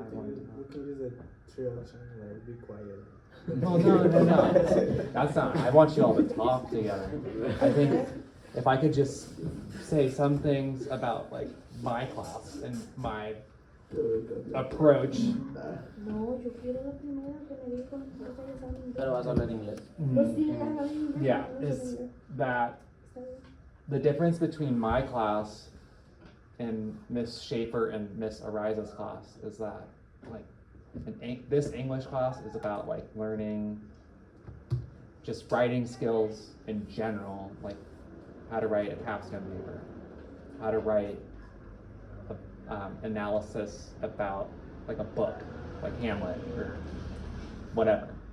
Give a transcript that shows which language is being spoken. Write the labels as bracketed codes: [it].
[en] I wanted to we can use the three option, like be quiet. No. That's not. I want you all to talk together. I think if I could just say some things about like my class and my approach. [es] No, yo quiero la primera que me dijo. Pero vas a hablar inglés. Pues sí, habla inglés. [en] Yeah, is that the difference between my class and Miss Schaefer and Miss Ariza's class is that like this English class is about like learning just writing skills in general, like how to write a capstone paper, how to write analysis about like a book, like Hamlet or whatever.